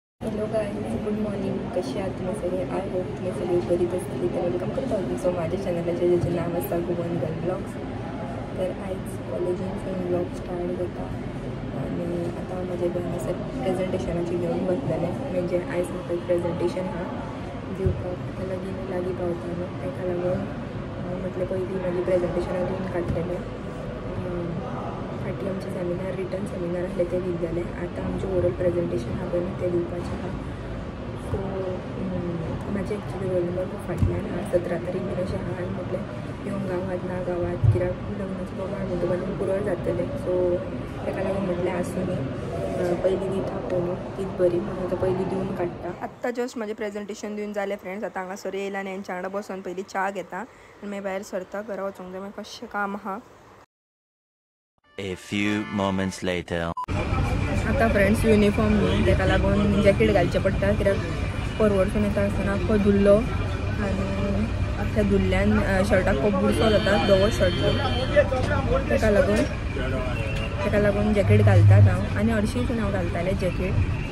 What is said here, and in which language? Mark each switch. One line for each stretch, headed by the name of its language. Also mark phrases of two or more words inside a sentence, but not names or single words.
English: Hello guys, good morning.
Marathi: कसे आहात तुम्ही सगळे?
English: I hope
Marathi: तुम्ही सगळे बरीच असतील. तर वेलकम करतो आम्ही सो माझ्या चॅनलचे ज्याचे नाव असतं भुवन गर्ल ब्लॉग्स.
Konkani: तर आयज कॉलेजींचे ब्लॉग स्टार्ट होता आणि आता माझे असं प्रेझेंटेशनाची घेऊन बसलेले. म्हणजे आयज म्हाका प्रेझेंटेशन हा दिवपाक आता लागी पावता ताका लागून म्हटलें पयलीं माझी प्रेझेंटेशनां दिवन काडलेलें. फाटी आमचे सेमिनार
English: return seminar
Konkani: आसले ते दिल्ले. आता आमचे
English: oral presentation
Konkani: हा पळय ते दिवपाचें आहा. सो म्हाजे
English: actually roll number
Konkani: खूब फाटल्यान 17 तारीख बीन अशें आहा. आनी म्हटलें येवंक गावात ना गावात कित्याक लग्नाचो बोवाळ म्हणटा बांदून पुरळ जातलें. सो ताका लागून म्हटलें आसूं न्ही पयलीं दिता पळय तीच बरी म्हणून आतां पयलीं दिवन काडटा. आत्तां जस्ट म्हाजें प्रेझेंटेशन दिवन जालें फ्रेंड्स. आतां हांगासर येयला आनी हेंच्या वांगडा बसून पयलीं च्या घेता आनी मागीर भायर सरता. घरा वचूंक जाय मागीर कशें काम आहा.
English: A few moments later.
Konkani: आता फ्रेंड्स युनिफॉर्म न्ही ताका लागून जॅकेट घालचें पडटा कित्याक परवरसून येता आसतना आख्खो धुल्लो आनी आख्ख्या धुल्ल्यान शर्टाक खूब बुरसो जाता धवो शर्ट. ताका लागून जॅकेट घालतात हांव आनी हरशींच हांव घालतालें जॅकेट.